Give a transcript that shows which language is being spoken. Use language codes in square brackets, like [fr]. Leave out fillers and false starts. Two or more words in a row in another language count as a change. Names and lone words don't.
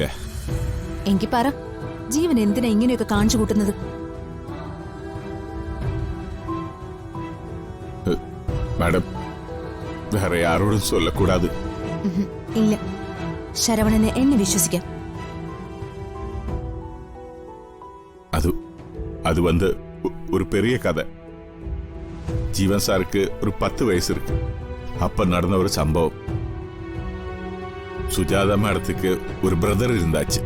[ml] എങ്കിൽ പറ, ജീവൻ എന്തിനാ ഇങ്ങനെയൊക്കെ കാണിച്ചു കൂട്ടുന്നത്? മാഡം, വേറെ ആരോടും ചൊല്ലക്കൂടാതെ. ഇല്ല, ശരവണനെ എന്നെ വിശ്വസിക്കാം. [ta] அது வந்து ஒரு பெரிய கதை. ஜீவன் சாருக்கு ஒரு 10 வயசு இருக்கு. அப்ப நடந்த ஒரு சம்பவம். சுஜாதா மேடத்துக்கு ஒரு பிரதர் இருந்தாச்சு.